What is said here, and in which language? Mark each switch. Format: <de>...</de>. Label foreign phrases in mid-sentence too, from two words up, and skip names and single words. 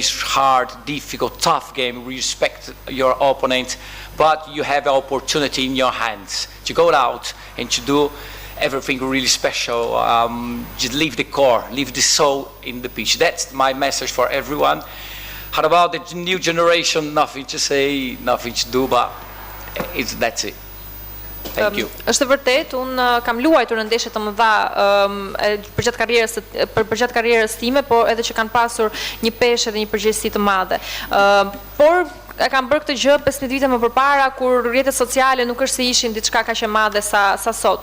<en>Is hard, difficult, tough game, respect your opponent, but you have an opportunity in your hands to go out and to do everything really special. Just leave the core, leave the soul in the pitch. That's my message for everyone. How about the new generation? Nothing to say, nothing to do, but that's it. Thank you.</en> <sq>Është vërtet, unë kam luajtur në ndeshje të mëdha përgjatë karrierës time, por edhe që kanë pasur një peshë dhe një përgjegjësi të madhe. Por e kam bërë këtë gjë 15 vite më përpara, kur rrjetet sociale nuk është se ishin diçka kaq e madhe sa sot.</sq>